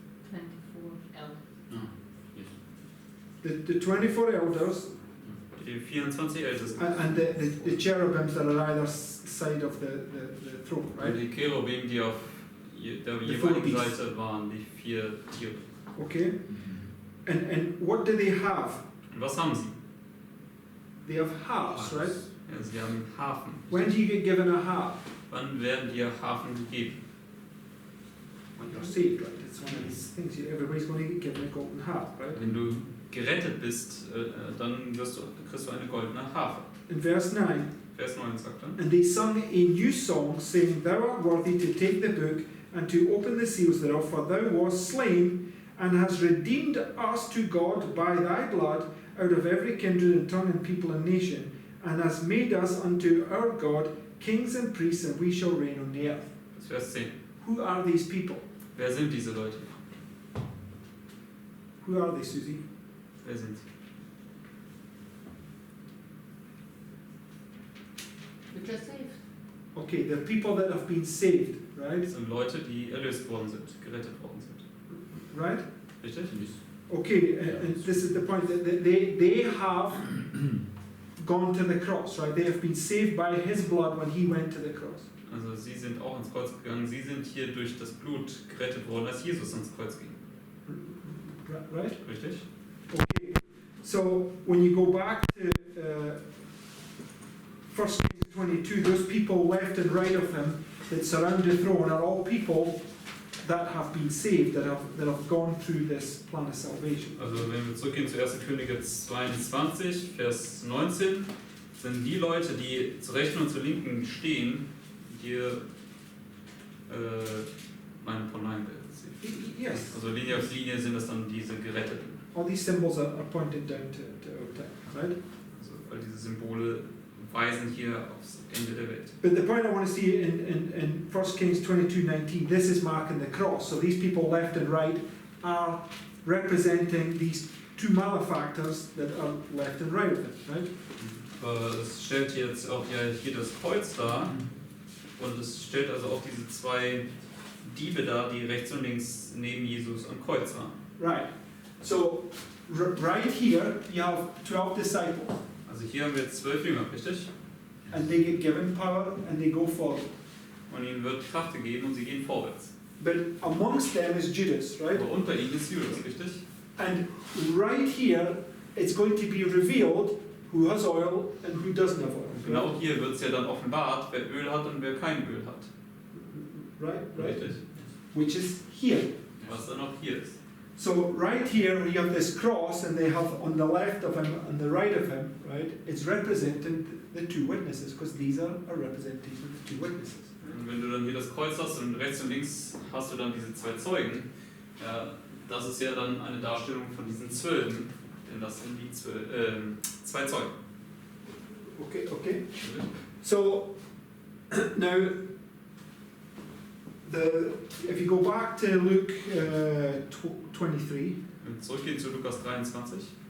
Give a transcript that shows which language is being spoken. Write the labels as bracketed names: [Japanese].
[English] 24 elders. The 24 elders [German] Die 24 Ältesten. [English] and the cherubims that are either side of the throne, [German] Und [English] right? [German] die Cherubim, die auf der jeweiligen Seite waren, die 4 Tiere. [English] Okay? And what do they have? [German] Und was haben sie? [English] They have harps, right? [German] Ja, sie haben Harfen. [English] When do you get given a harp? [German] Wann werden dir Harfen gegeben? [English] When you're saved, right? It's one of these things. Everybody's going to get given a golden harp, right? [German] Wenn du gerettet bist, dann kriegst du eine goldene Harfe. [English] In verse 9, [German] Vers 9 sagt er. [English] and they sung a new song, saying, Thou art worthy to take the book and to open the seals thereof, for thou wast slain and hast redeemed us to God by thy blood out of every kindred and tongue and people and nation, and hast made us unto our God kings and priests, and we shall reign on the earth. [German] Das ist Vers 10. [English] Who are these people? [German] Wer sind diese Leute? [English] Who are they, Susie? [German] Wer sind sie? [English] Which are saved. Okay, the people that have been saved, right? [German] Das sind Leute, die erlöst worden sind, gerettet worden sind. [English] Right? [German] Richtig? [English] Okay, and this is the point that they have gone to the cross, right? They have been saved by his blood when he went to the cross. [German] Also sie sind auch ins Kreuz gegangen, sie sind hier durch das Blut gerettet worden, als Jesus ins Kreuz ging. [English] Right? [German] Richtig? [English] Okay. So when you go back to 1 Kings 22, those people left and right of him that surround the throne are all people that have been saved, that have gone through this plan of salvation. [German] Also wenn wir zurückgehen zu 1. Könige 22, Vers 19, sind die Leute, die zur rechten und zur linken stehen, hier von nein. [English] Yes. [German] Also Linie auf Linie sind das dann diese Geretteten. [English] All these symbols are pointed down to our time, right? [German] Also all diese Symbole weisen hier aufs Ende der Welt. [English] But the point I want to see in 1 Kings 22:19, this is marking the cross. So these people left and right are representing these 2 malefactors that are left and right of them, right? [German] Aber es stellt jetzt auch ja hier das Kreuz dar und es stellt also auch diese 2 Diebe dar, die rechts und links neben Jesus am Kreuz waren. [English] Right. So right here you have 12 disciples, [German] Also hier haben wir jetzt 12 Jünger, richtig? [English] and they get given power and they go forward. [German] Und ihnen wird Kraft gegeben und sie gehen vorwärts. [English] But amongst them is Judas, right? [German] Aber unter ihnen ist Judas, richtig? [English] And right here it's going to be revealed who has oil and who doesn't have oil. [German] Und genau hier wird es ja dann offenbart, wer Öl hat und wer kein Öl hat. [English] Right, right. [German] Richtig? [English] Which is here. [German] Was dann auch hier ist. [English] So right here you have this cross, and they have on the left of him and the right of him, right? It's representing the 2 witnesses, because these are a representation of the 2 witnesses. [German] Und wenn du dann hier das Kreuz hast und rechts und links hast du dann diese 2 Zeugen, ja, das ist ja dann eine Darstellung von diesen 12, denn das sind die 2 Zeugen. [English] Okay, okay. So now, if you go back to Luke 23, [German] Wenn wir zurückgehen zu Lukas 23.